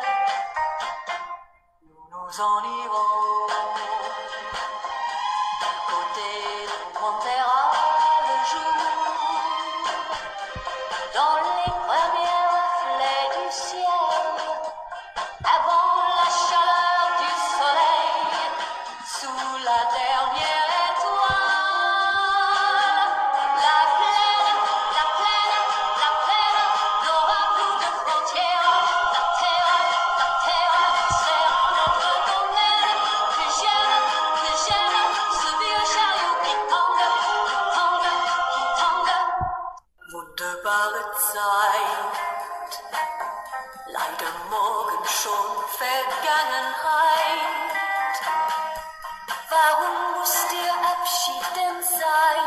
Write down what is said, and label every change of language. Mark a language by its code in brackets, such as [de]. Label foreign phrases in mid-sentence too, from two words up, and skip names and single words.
[fr] Nous nous en irons du côté d'où montera le jour, dans les premiers reflets du ciel, avant la chaleur du soleil, sous la dernière étoile. La plaine n'aura plus de frontières. La terre sera notre domaine. Que j'aime ce vieux chariot qui tangue. [de] Wunderbare Zeit, leider morgen schon Vergangenheit. Warum muss der Abschied denn sein?